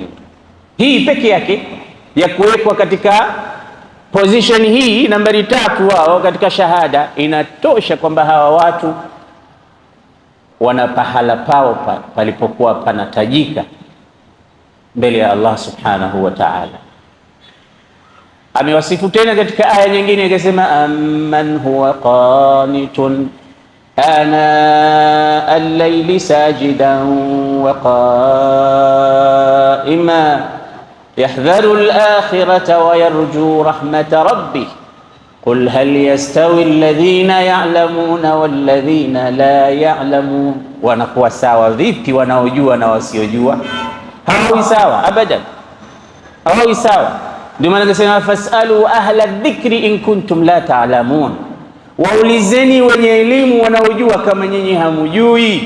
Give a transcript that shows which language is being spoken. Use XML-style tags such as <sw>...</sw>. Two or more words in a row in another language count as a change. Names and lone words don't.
<sw>Hii peke yake ya kuwekwa katika position hii nambari 3 wao katika shahada inatosha kwamba hawa watu wana pahala pao palipokuwa panatajika mbele ya Allah</sw> <ar>سبحانه وتعالى.</ar> <sw>Amewasifu tena katika aya nyingine akasema</sw> <ar>أمن هو قانت آناء الليل ساجدا وقائما يحذر الآخرة ويرجو رحمة ربه قل هل يستوي الذين يعلمون والذين لا يعلمون,</ar> <sw>wanakuwa sawa vipi wanaojua na wasiojua? Hawawi sawa abadan, hawawi sawa. Ndio maana nasema</sw> <ar>فاسألوا أهل الذكر إن كنتم لا تعلمون,</ar> <sw>waulizeni wenye elimu wanaojua kama nyinyi hamujui.</sw>